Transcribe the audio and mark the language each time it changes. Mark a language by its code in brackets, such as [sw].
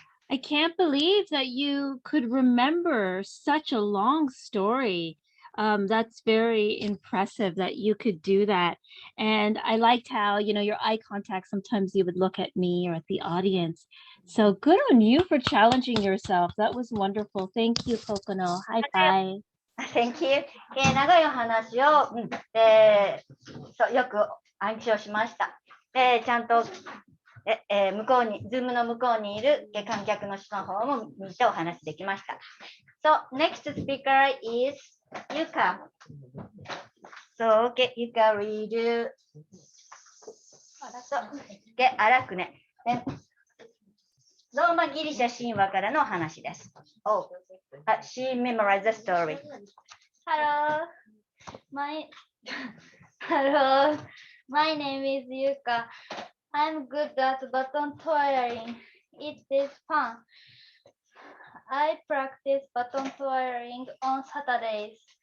[en] I can't believe that you could remember such a long story. That's very impressive that you could do that. And I liked how, your eye contact, sometimes you would look at me or at the audience. So good on you for challenging yourself. That was wonderful. Thank you, Kokono. High five. Thank you. [ja] 長いお話を、そうよく暗記をしました。ちゃんと、向こうに、ズームの向こうにいる観客の人の方も見てお話できました。 [en] So, next speaker is Yuka. So, okay, you can read. So, okay, アラクネ。 [ja] ローマギリシャ神話からの話です。 [en] Oh, she memorized the story. Hello, hello. My name is Yuka. I'm good at baton twirling. It is fun. I practice baton twirling on Saturdays.